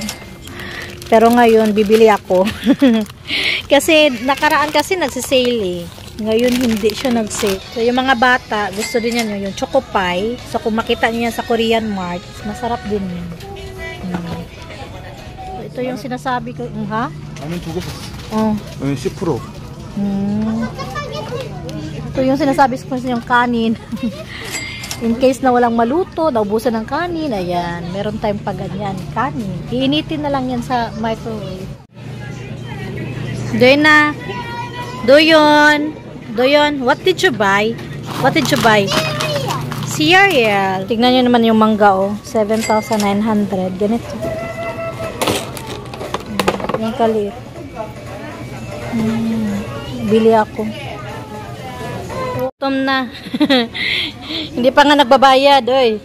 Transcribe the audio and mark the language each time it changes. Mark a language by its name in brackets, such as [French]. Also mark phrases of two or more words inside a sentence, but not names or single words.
[Filipino] Pero ngayon, bibili ako. Kasi, nakaraan kasi nagsisale eh. Ngayon, hindi siya nagsale. So, yung mga bata, gusto din yan yung choco pie. So, kung makita niyo yan sa Korean Mart, masarap din yun. So, ito yung sinasabi ko. Ha? [Korean] 라면 2개 샀어. [Filipino] Oh. 10%. Ito yung sinasabi ko sa yung kanin. [English] In case [Filipino] na walang maluto, naubusan ng kanin, ayan, meron tayong pag ganyan, kanin. Iinitin na lang yan sa microwave. Doyna, Doyon, [English] what did you buy? What did you buy? Cereal. [Filipino] Tignan nyo naman yung mangga, oh. 7,900. Ganito. Yung kaliit. Bili ako. Gutom na. Hindi pa nga nagbabayad, oy.